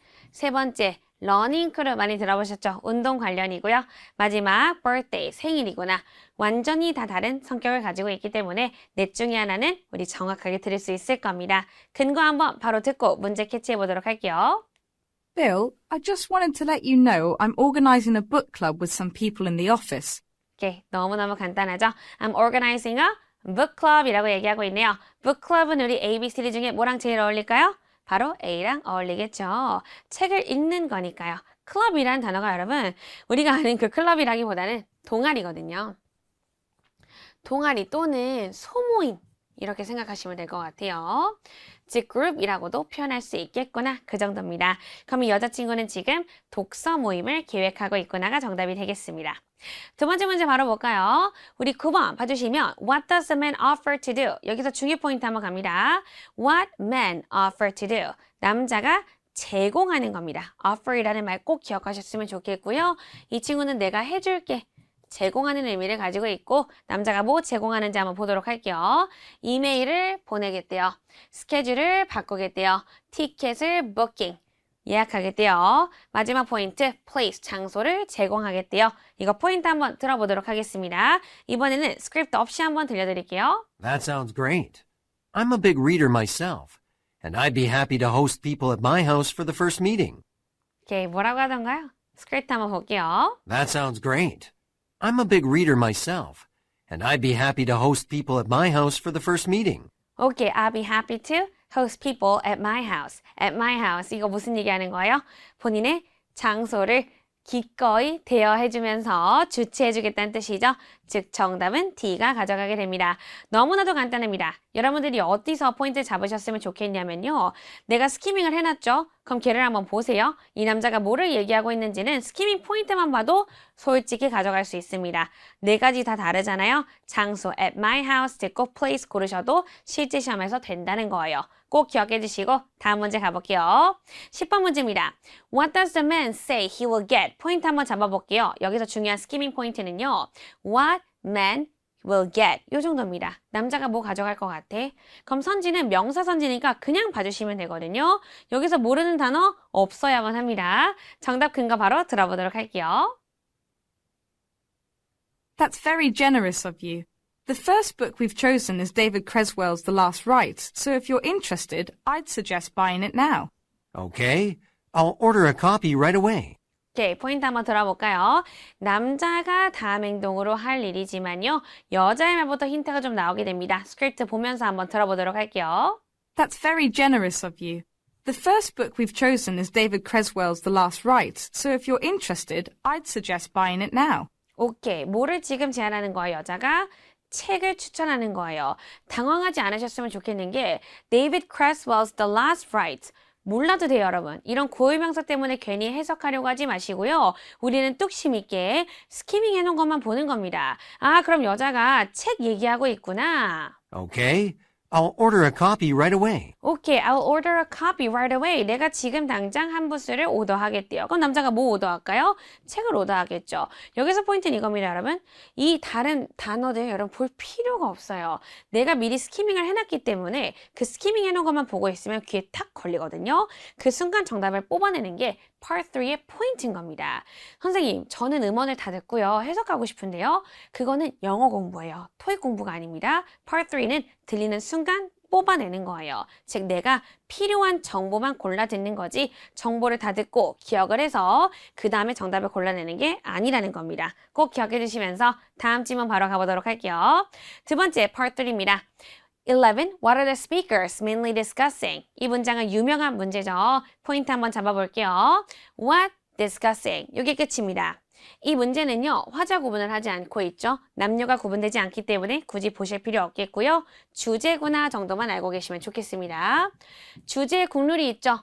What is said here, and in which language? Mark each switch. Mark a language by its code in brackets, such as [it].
[ko] 세 번째, 러닝 크루 많이 들어보셨죠? 운동 관련이고요. 마지막, birthday, 생일이구나. 완전히 다 다른 성격을 가지고 있기 때문에 넷 중에 하나는 우리 정확하게 들을 수 있을 겁니다. 근거 한번 바로 듣고 문제 캐치해 보도록 할게요. [en] Bill, I just wanted to let you know I'm organizing a book club with some people in the office. [ko] 오케이, 너무너무 간단하죠? [en] I'm organizing a book club이라고 [ko] 얘기하고 있네요. book club은 우리 ABCD 중에 뭐랑 제일 어울릴까요? 바로 A랑 어울리겠죠. 책을 읽는 거니까요. 클럽이라는 단어가 여러분 우리가 아는 그 클럽이라기보다는 동아리거든요. 동아리 또는 소모임 이렇게 생각하시면 될 것 같아요. 즉 그룹이라고도 표현할 수 있겠구나 그 정도입니다. 그럼 이 여자친구는 지금 독서 모임을 계획하고 있구나가 정답이 되겠습니다. 두 번째 문제 바로 볼까요? 우리 9번 봐주시면 [en] What does a man offer to do? [ko] 여기서 중요 포인트 한번 갑니다. [en] What man offer to do? [ko] 남자가 제공하는 겁니다. offer이라는 말 꼭 기억하셨으면 좋겠고요. 이 친구는 내가 해줄게. 제공하는 의미를 가지고 있고 남자가 뭐 제공하는지 한번 보도록 할게요. 이메일을 보내겠대요. 스케줄을 바꾸겠대요. 티켓을 부킹. 예약하겠대요. 마지막 포인트, place, 장소를 제공하겠대요. 이거 포인트 한번 들어보도록 하겠습니다. 이번에는 스크립트 없이 한번 들려드릴게요. [en] That sounds great. I'm a big reader myself, and I'd be happy to host people at my house for the first meeting. [ko] 오케이, 뭐라고 하던가요? 스크립트 한번 볼게요. [en] That sounds great. I'm a big reader myself, and I'd be happy to host people at my house for the first meeting. 오케이, I'll be happy to host people at my house. At my house. [ko] 이거 무슨 얘기하는 거예요? 본인의 장소를 기꺼이 대여해주면서 주최해주겠다는 뜻이죠. 즉 정답은 D가 가져가게 됩니다. 너무나도 간단합니다. 여러분들이 어디서 포인트를 잡으셨으면 좋겠냐면요. 내가 스키밍을 해놨죠? 그럼 걔를 한번 보세요. 이 남자가 뭐를 얘기하고 있는지는 스키밍 포인트만 봐도 솔직히 가져갈 수 있습니다. 네 가지 다 다르잖아요. 장소 [en] at my house [ko] 듣고 place 고르셔도 실제 시험에서 된다는 거예요. 꼭 기억해 주시고 다음 문제 가볼게요. 10번 문제입니다. [en] What does the man say he will get? [ko] 포인트 한번 잡아볼게요. 여기서 중요한 스키밍 포인트는요. [en] What man will get. [ko] 요 정도입니다. 남자가 뭐 가져갈 것 같아? 그럼 선지는 명사 선지니까 그냥 봐주시면 되거든요. 여기서 모르는 단어 없어야만 합니다. 정답 근거 바로 들어보도록 할게요. [en] That's very generous of you. The first book we've chosen is David Creswell's The Last Rites, so if you're interested, I'd suggest buying it now. Okay, I'll order a copy right away. [ko] 오케이, 포인트 한번 들어볼까요? 남자가 다음 행동으로 할 일이지만요. 여자의 말부터 힌트가 좀 나오게 됩니다. 스크립트 보면서 한번 들어보도록 할게요. [en] That's very generous of you. The first book we've chosen is David Creswell's The Last Rites, so if you're interested, I'd suggest buying it now. [ko] 오케이, 뭐를 지금 제안하는 거예요, 여자가? 책을 추천하는 거예요. 당황하지 않으셨으면 좋겠는 게 David Creswell's The Last Rites. 몰라도 돼요, 여러분. 이런 고유명사 때문에 괜히 해석하려고 하지 마시고요. 우리는 뚝심 있게 스키밍 해놓은 것만 보는 겁니다. 아, 그럼 여자가 책 얘기하고 있구나. [en] Okay, I'll order a copy right away. 오케이, I'll order a copy right away. [ko] 내가 지금 당장 한 부스를 오더하겠대요. 그럼 남자가 뭐 오더할까요? 책을 오더하겠죠. 여기서 포인트는 이겁니다, 여러분. 이 다른 단어들 여러분 볼 필요가 없어요. 내가 미리 스키밍을 해놨기 때문에 그 스키밍 해놓은 것만 보고 있으면 귀에 탁 걸리거든요. 그 순간 정답을 뽑아내는 게 Part 3의 포인트인 겁니다. 선생님, 저는 음원을 다 듣고요. 해석하고 싶은데요. 그거는 영어 공부예요. 토익 공부가 아닙니다. Part 3는 들리는 순간 뽑아내는 거예요. 즉 내가 필요한 정보만 골라 듣는 거지 정보를 다 듣고 기억을 해서 그 다음에 정답을 골라내는 게 아니라는 겁니다. 꼭 기억해 주시면서 다음 질문 바로 가보도록 할게요. 두 번째 Part 3입니다. 11. [en] What are the speakers mainly discussing? [ko] 이 문장은 유명한 문제죠. 포인트 한번 잡아볼게요. [en] What discussing? [ko] 이게 끝입니다. 이 문제는요. 화자 구분을 하지 않고 있죠. 남녀가 구분되지 않기 때문에 굳이 보실 필요 없겠고요. 주제구나 정도만 알고 계시면 좋겠습니다. 주제에 국룰이 있죠.